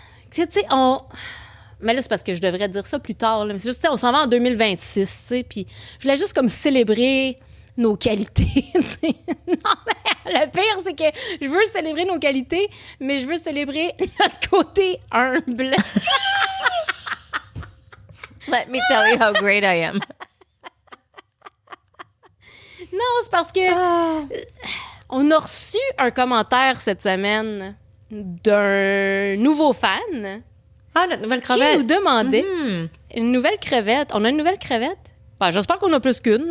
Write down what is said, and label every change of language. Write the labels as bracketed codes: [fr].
[fr] Tu sais, Mais là, c'est parce que je devrais dire ça plus tard. Là. Mais c'est juste, on s'en va en 2026, tu sais. Puis je voulais juste comme célébrer nos qualités. Non, mais le pire, c'est que je veux célébrer nos qualités, mais je veux célébrer notre côté humble. [en] Let me tell you how great I am. [fr] Non, c'est parce que on a reçu un commentaire cette semaine d'un nouveau fan. Notre nouvelle crevette. Qui nous demandait une nouvelle crevette. On a une nouvelle crevette? Ben, j'espère qu'on a plus qu'une.